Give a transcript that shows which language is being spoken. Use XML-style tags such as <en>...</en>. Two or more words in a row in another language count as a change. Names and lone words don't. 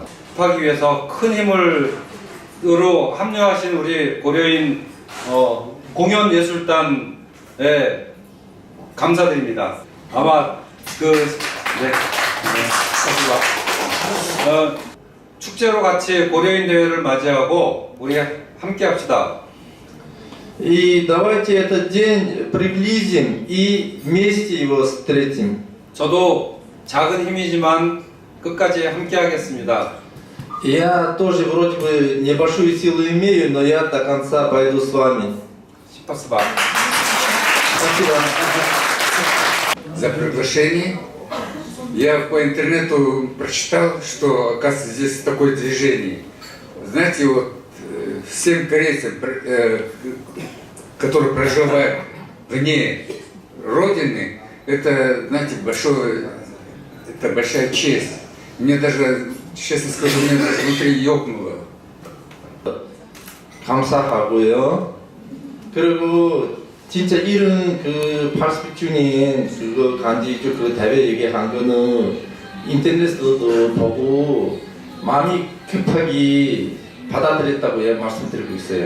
<ko>하기 위해서 큰 힘으로 합류하신 우리 고려인 공연예술단에 감사드립니다. 아마 축제로 같이 고려인 대회를 맞이하고 우리 함께 합시다.</ko> <ru>И давайте этот день приблизим и вместе его встретим.</ru> <ko>저도 작은 힘이지만 끝까지 함께 하겠습니다.</ko> <ru>Я тоже вроде бы небольшую силу имею, но я до конца пойду с вами. Спасибо. Спасибо. За приглашение. Я по интернету прочитал, что, оказывается, здесь такое движение. Знаете, вот всем корейцам, которые проживают вне родины, это, знаете, это большая честь. Мне даже, честно скажу, мне даже внутри ёкнуло.</ru> <ko>감사하고요. 그리고 진짜 이런 그 80주년 그거 간지 그 대회 얘기한 거는 인터넷에서도 보고 마음이 급하게 받아들였다고 예, 말씀드리고 있어요.</ko>